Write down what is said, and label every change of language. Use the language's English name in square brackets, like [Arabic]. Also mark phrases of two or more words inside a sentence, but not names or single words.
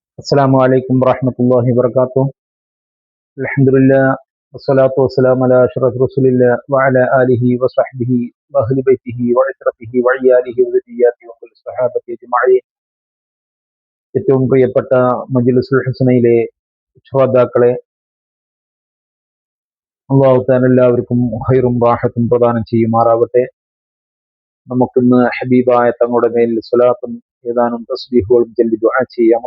[Arabic] السلام عليكم ورحمة الله وبركاته. الحمد لله والصلاة والسلام على أشرف رسول الله وعلى آله وصحبه وأهل بيته وعترته وعياله وذرياته وكل الصحابة أجمعين. [Malayalam] ഏറ്റവും പ്രിയപ്പെട്ട മജ്ലിസുൽ ഹുസ്നയിലെ ശ്രോതാക്കളെ, [Arabic] الله تعالى [Malayalam] എല്ലാവർക്കും ഖൈറും റാഹത്തും പ്രദാനം ചെയ്യുമാറാവട്ടെ. നമുക്കിന്ന് ഹബീബായ തങ്ങളുടെ മേൽ സ്വലാത്തും ഏതാനും തസ്ബീഹുകളും ചൊല്ലി ദുആ ചെയ്യാം.